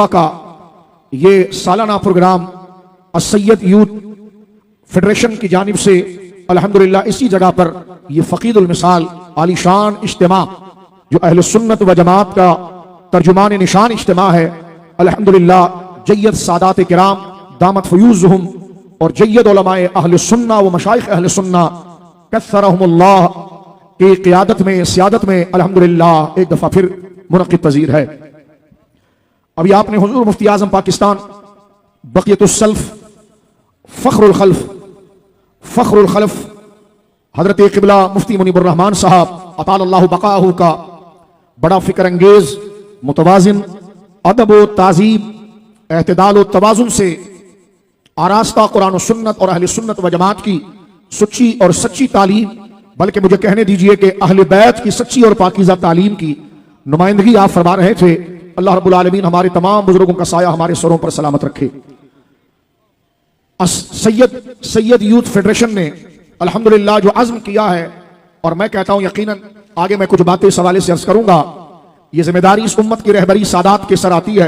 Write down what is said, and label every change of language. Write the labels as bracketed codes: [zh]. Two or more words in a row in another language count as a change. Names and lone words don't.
[ur] کا یہ سالانہ پروگرام سید یوتھ فیڈریشن کی جانب سے الحمدللہ اسی جگہ پر یہ فقید المثال عالیشان اجتماع جو اہل سنت و جماعت کا ترجمان نشان اجتماع ہے، الحمدللہ جید سادات کرام [ar] دامت فيوضهم [ur] اور جید علمائے اہل سنہ و مشائخ اہل سنہ قدس سرہم اللہ کی قیادت میں، سیادت میں الحمدللہ ایک دفعہ پھر منعقد پذیر ہے. ابھی آپ نے حضور مفتی اعظم پاکستان [ar] بقية السلف فخر الخلف فخر الخلف [ur] حضرت قبلہ مفتی منیب الر رحمان صاحب [ar] أطال الله بقاه [ur] کا بڑا فکر انگیز متوازن ادب و تہذیب اعتدال و توازن سے آراستہ قرآن و سنت اور اہل سنت و جماعت کی سچی اور سچی تعلیم، بلکہ مجھے کہنے دیجیے کہ اہل بیت کی سچی اور پاکیزہ تعلیم کی نمائندگی آپ فرما رہے تھے. اللہ رب العالمین ہمارے تمام بزرگوں کا سایہ ہمارے سروں پر سلامت رکھے. سید یوتھ فیڈریشن نے الحمدللہ جو عزم کیا ہے، اور میں کہتا ہوں یقیناً آگے میں کچھ باتیں اس حوالے سے عرض کروں گا، یہ ذمہ داری اس امت کی رہبری سادات کے سر آتی ہے.